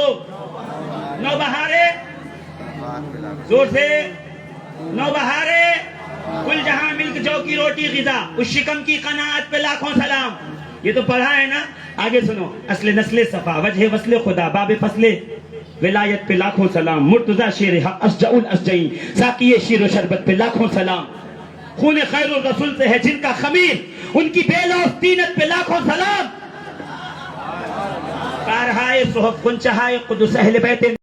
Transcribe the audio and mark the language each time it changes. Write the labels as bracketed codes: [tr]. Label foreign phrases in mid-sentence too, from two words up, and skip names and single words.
[ur] نو بہارے، زور سے، نو بہارے، کل جہاں ملک جو کی روٹی غذا، اس شکم کی قناعت پہ لاکھوں سلام. یہ تو پڑھا ہے نا. آگے سنو. اصل نسل صفا، وجہ وصل خدا، باب فصل ولایت پہ لاکھوں سلام، مرتضی شیر حق [ar] اشجع الاشجعین، [ur] ساقی شیر و شربت پہ لاکھوں سلام. خون خیر الرسول سے ہے جن کا خمیر، ان کی بے لوث طینت پہ لاکھوں سلام. کارہائے صحف کنچہائے قدس اہل بیت